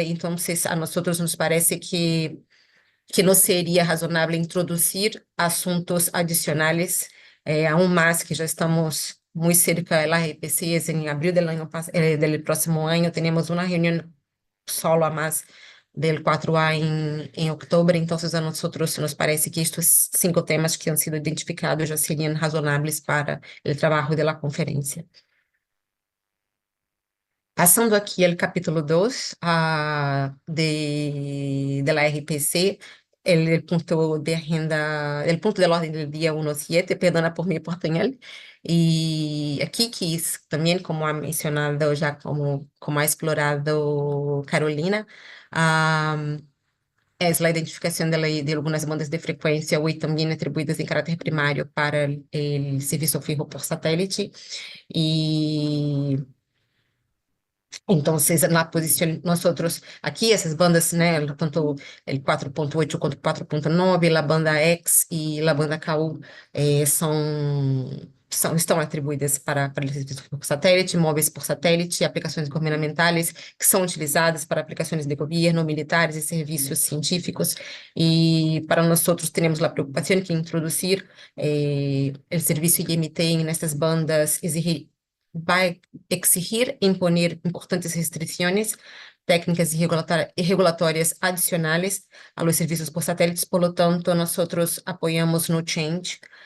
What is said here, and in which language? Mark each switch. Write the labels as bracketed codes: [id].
[pt] Então, a nós nos parece que não seria razonável introduzir assuntos adicionais, aún mais que já estamos muito cerca da RPC, em abril do próximo ano, teremos uma reunião solo a mais del 4A em outubro, então a nós nos parece que estes 5 temas que [es] han sido [pt] identificados já seriam razonáveis para o trabalho da conferência. Passando aqui ao capítulo 2 [es] de la RPC, el punto de agenda, el punto del orden del día 1.7, perdona por mi portuñol, y aquí que también como ha mencionado ya, como ha explorado Carolina, es la identificación de algunas bandas de frecuencia hoy también atribuidas en carácter primario para el servicio fijo por satélite, y entonces, en la posición, nosotros aquí, esas bandas, né, tanto el 4.8 quanto 4.9, la banda X y la banda KU [pt] estão atribuídas para serviços por satélite, móveis por satélite, aplicações governamentais que são utilizadas para aplicações de governo, militares e serviços científicos. E para nós outros temos a preocupação que introduzir o serviço IMT nessas bandas vai exigir imponer importantes restrições técnicas e regulatórias adicionais [es] a los [pt] serviços por satélites, [es] por lo tanto, [pt] nós apoiamos no change